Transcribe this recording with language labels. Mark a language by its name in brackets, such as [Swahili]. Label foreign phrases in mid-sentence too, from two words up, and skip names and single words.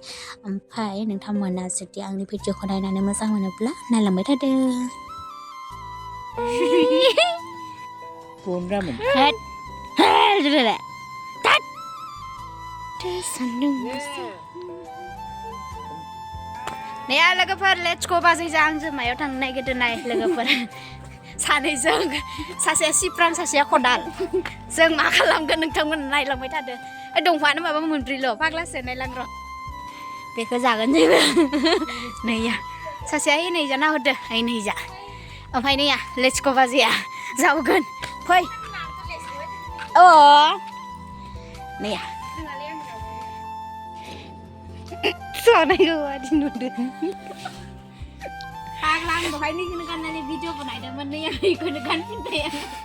[Bodo] ओमफ्राय नोंथांमोना जुदि आंनि भिडिअखौ नायनानै मोजां मोनोब्ला नायलांबाय थादो। Naya logoफोर [English] let's go [Bodo] बाजैजों आंजों मायाव थांनो नागिरदों नाय लोगोफोर सानैजों सासेया सिप्रां सासेया खदाल जों मा खालामगोन नोंथांमोन नायलांबाय थादो दंफांआनो माबा मोनब्रैल' फाग्लासो नायलां र' बेखौ जागोन जोङो नैया सासेया नै जा नाहरदो नै जा ओमफ्राय नैया [English] let's go [Bodo] बाजैया जावगोन फै अ नैया Sanaiखौ आदि नुदों फाग्ला आं दहाय नैखौनो गाननानै भिडिअ बनायदोंमोन नैया नैखौनो गानफिनबाय आं